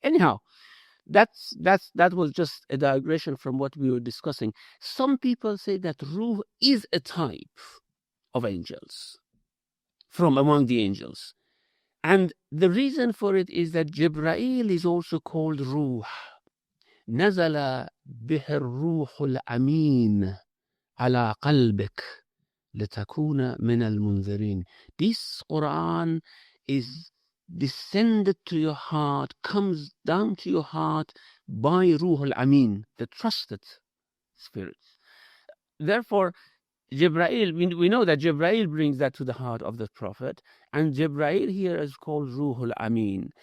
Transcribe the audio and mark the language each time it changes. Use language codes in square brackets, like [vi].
[en] Anyhow, that was just a digression from what we were discussing. Some people say that Ruh is a type of angels from among the angels. And the reason for it is that Jibreel is also called Ruh. [ar] نزل به الروح الأمين على قلبك لتكون من المنذرين. [en] This Quran is descended to your heart, comes down to your heart by Ruh al-Amin, the trusted spirit. Therefore, Jibreel, we know that Jibreel brings that to the heart of the Prophet, and Jibreel here is called Ruh al-Amin.